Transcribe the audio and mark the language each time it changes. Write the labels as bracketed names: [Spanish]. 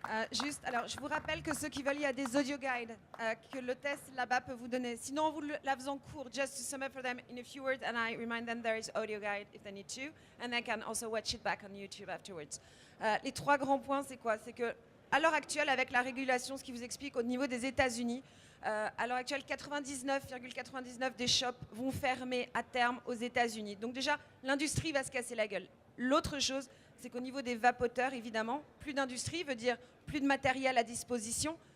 [French] Juste, alors je vous rappelle que ceux qui veulent, il y a des audio guides que le test là-bas peut vous donner. Sinon, vous la faisons court, [English] just to sum up for them in a few words, and I remind them there is audio guide if they need to, and they can also watch it back on YouTube afterwards. [French] Les trois grands points, c'est quoi? C'est que à l'heure actuelle, avec la régulation, ce qui vous explique au niveau des États-Unis, à l'heure actuelle, 99,99 des shops vont fermer à terme aux États-Unis. Donc déjà, l'industrie va se casser la gueule. L'autre chose, c'est qu'au niveau des vapoteurs, évidemment, plus d'industrie veut dire plus de matériel à disposition.